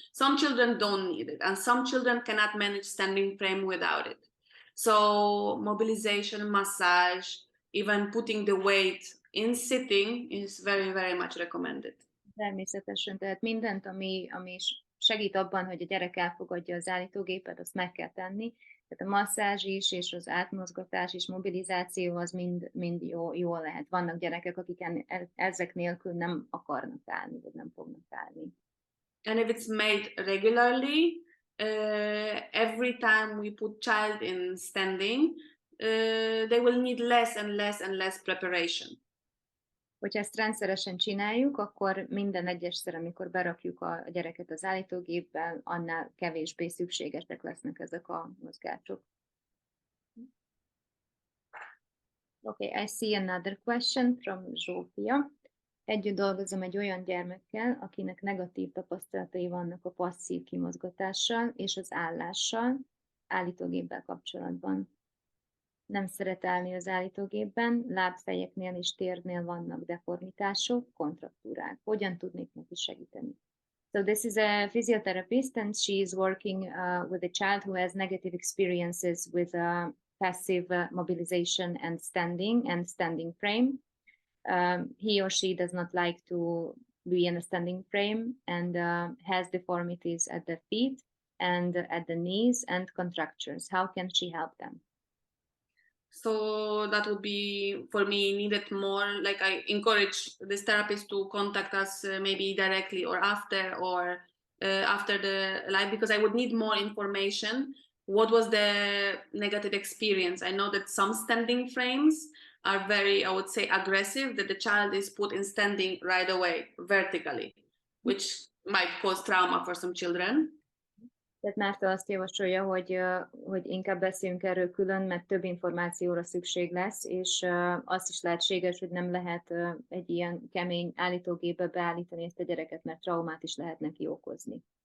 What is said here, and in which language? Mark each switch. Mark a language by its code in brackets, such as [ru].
[en] Some children don't need it, and some children cannot manage standing frame without it. So mobilization, massage, even putting the weight in sitting is very, very much recommended. [hu] Természetesen, tehát mindent, ami segít abban, hogy a gyerek elfogadja az állítógépet, azt meg kell tenni. Tehát a masszázs is, és az átmozgatás és mobilizáció az mind jó lehet. Vannak gyerekek, akik ezek nélkül nem akarnak állni, vagy nem fognak állni. [en] And if it's made regularly, every time we put child in standing, they will need less and less and less preparation. [hu] Hogyha ezt rendszeresen csináljuk, akkor minden egyesszer, amikor berakjuk a gyereket az állítógépbe, annál kevésbé szükségesek lesznek ezek a mozgások. [en] Okay, I see another question from Zsófia. [hu] Együtt dolgozom egy olyan gyermekkel, akinek negatív tapasztalatai vannak a passzív kimozgatással és az állással, állítógéppel kapcsolatban. Nem szeret állni az állítógépben, lábfejeknél és térnél vannak deformitások, kontraktúrák. Hogyan tudnék neki segíteni? [en] So this is a physiotherapist and she is working with a child who has negative experiences with passive mobilization and standing frame. He or she does not like to be in a standing frame and has deformities at the feet and at the knees and contractures. How can she help them? So that would be, for me, needed more, like I encourage this therapist to contact us maybe directly or after, or after the live, because I would need more information. What was the negative experience? I know that some standing frames are very, I would say, aggressive, that the child is put in standing right away, vertically, which might cause trauma for some children. [hu] Tehát Márta azt javasolja, hogy inkább beszéljünk erről külön, mert több információra szükség lesz, és azt is lehetséges, hogy nem lehet egy ilyen kemény állítógépbe beállítani ezt a gyereket, mert traumát is lehet neki okozni.